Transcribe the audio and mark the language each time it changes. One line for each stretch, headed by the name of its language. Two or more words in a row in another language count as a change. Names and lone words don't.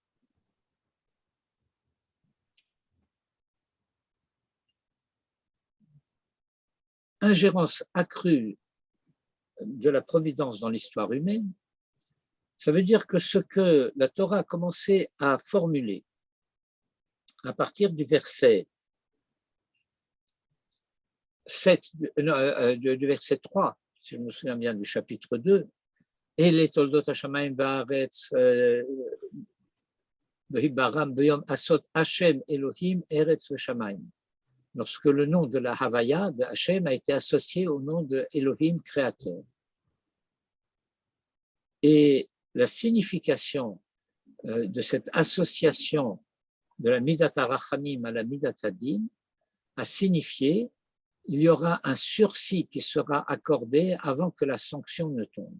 French: Ingérence accrue de la providence dans l'histoire humaine, ça veut dire que ce que la Torah a commencé à formuler à partir du verset 7 du verset 3, si je me souviens bien, du chapitre 2, et les
Hebrew: תולדות השמים והארץ בהבראם ביום עשות השם אלהים ארץ ושמים.
French: Lorsque le nom de la Havaya, de Hashem, a été associé au nom de Elohim, créateur. Et la signification de cette association de la
Hebrew: מדת הרחמים
French: à la
Hebrew: מדת הדין
French: a signifié il y aura un sursis qui sera accordé avant que la sanction ne tombe.